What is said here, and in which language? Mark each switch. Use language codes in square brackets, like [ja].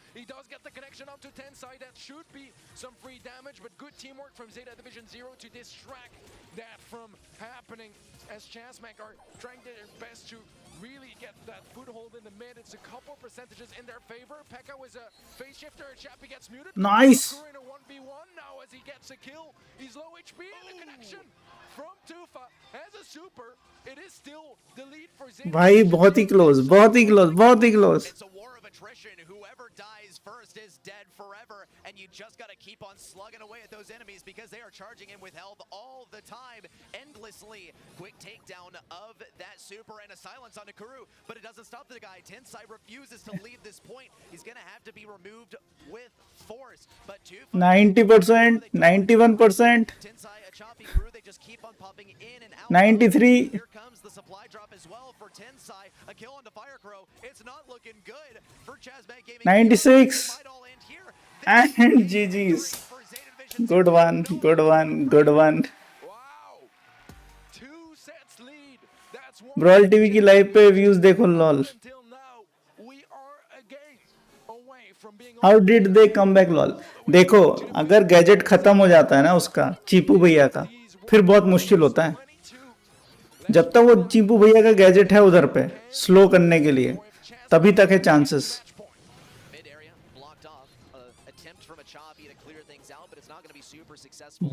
[en] He does get the connection onto Tensai. That should be some free damage, but good teamwork from Zeta Division Zero to distract that from happening as Chazmak are trying their best to really get that foothold in the mid. It's a couple percentages in their favor. Pekka was a phase shifter. Chappie gets muted. Nice. Kuru in a 1v1 now as he gets a kill. He's low HP and the connection from Tufa has a super. It is still the lead for Zeta. [hi] भाई बहुत ही close, बहुत ही close, बहुत ही close. [en] It's a war of attrition. Whoever dies first is dead forever, and you just got to keep on slugging away at those enemies because they are charging in with health all the time, endlessly. Quick takedown of that super and a silence on Kuru, but it doesn't stop the guy. Tensai refuses to leave this point. He's going to have to be removed with force. But 90%, 91%, Tensai, a choppy Kuru, they just keep on popping in and out. 93. Here comes the supply drop as well for Tensai. A kill onto Firecrow. It's not looking good for Chazmat Gaming. 96. And GG's. Good one, good one, good one. Wow. 2 sets lead. That's one. [hi] Brawl TV की live पे views देखो lol. [en] Until now, we are again away from being how did they come back lol. [hi] देखो अगर gadget खत्म हो जाता है ना उसका, चीपू भैया का, फिर बहुत मुश्किल होता है. [en] 22. [hi] जब तक वो चीपू भैया का गैजेट है उधर पे स्लो करने के लिए, तभी तक है chances. [en] Mid area blocked off. Attempt from a choppy to clear things out, but it's not going to be super successful.